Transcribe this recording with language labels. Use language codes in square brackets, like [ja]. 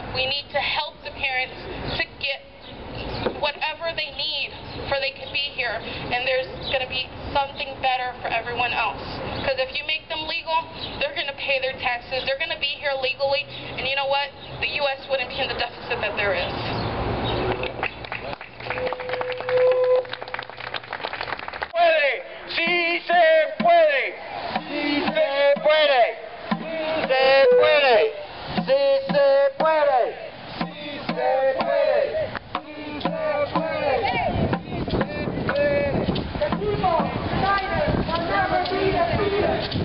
[en] We need to help the parents to get whatever they need for they can be here, and there's going to be something better for everyone else. Because if you make them legal, they're going to pay their taxes, they're going to be here legally, and you know what? The U.S. wouldn't be in the deficit that there is. [es] Sí se puede, sí se puede, sí se puede, sí se puede, sí se puede, sí se puede. [en] The people united will never be defeated.